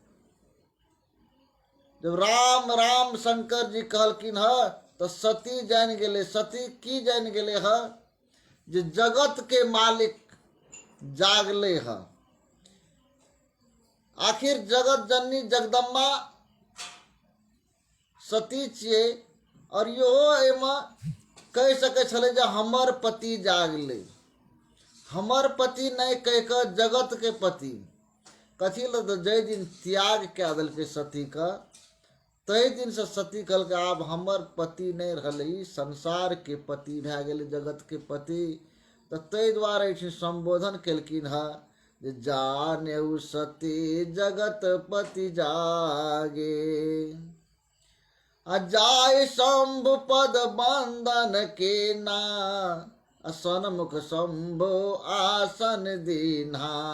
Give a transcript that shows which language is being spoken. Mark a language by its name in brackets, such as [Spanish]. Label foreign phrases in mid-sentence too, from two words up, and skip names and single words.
[Maithili] जब राम राम शंकर जी कहलखिन है तो सती जान गेले। सती की जान गेले है जे जगत के मालिक जागले है। आखिर जगत जननी जगदम्बा सती छिए और यो एमा कह सकै छलै जे हमर पति जागले, हमर पति नहीं कह के जगत के पति। कथी लऽ तऽ जाहि दिन त्याग कए देलकै सती का, तहि दिन से सती कहलकै आब हमर पति नहीं रहलै, संसार के पति भए गेलै, जगत के पति। तऽ ताहि दुआरे एहिठाम संबोधन केलखिन है जे [Awadhi] जानेउ सती जगत पति जागे, आ जाय शंभु पद बंदन के ना, सन्मुख शंभु आसन दीन्हा।